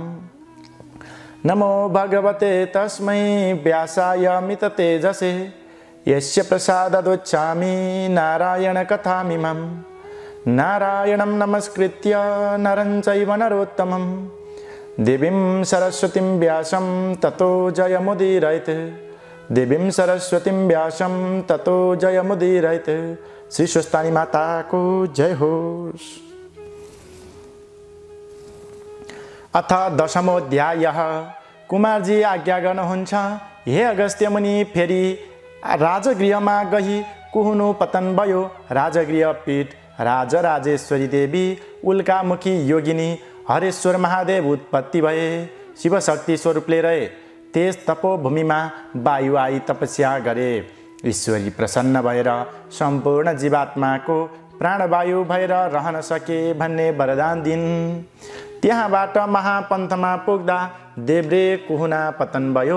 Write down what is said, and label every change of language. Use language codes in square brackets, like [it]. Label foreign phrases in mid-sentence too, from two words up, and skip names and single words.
[sa] नमो भगवते तस्मै व्यासाय मिततेजसे यस्य प्रसादादुच्चामि नारायणकथामिमम्। नारायणं नमस्कृत्य नरं चैव नरोत्तमं देवीं सरस्वतीं व्यासं ततो जयमुदीरयेत्। देवीं सरस्वतीं व्यासं ततो जयमुदीरयेत्। [ne] श्री स्वस्तानी माता को जय हो। अथ 10औं अध्याय। कुमारजी आज्ञा गर्नुहुन्छ, हे अगस्त्य मुनि फेरि राजगृहमा गई कुहुनु पतन भयो। राजगृह पीठ राजराजेश्वरी देवी उल्कामुखी योगिनी हरेश्वर महादेव उत्पत्ति भए। शिवशक्ति स्वरूपले रहे त्यस तपोभूमिमा वायु आई तपस्या गरे। ईश्वरी प्रसन्न भएर सम्पूर्ण जीवात्माको प्राणवायु भएर रहन सके भन्ने वरदान दिन्। त्यहाँबाट महापन्थमा पुग्दा देब्रे कुहुना पतन भयो।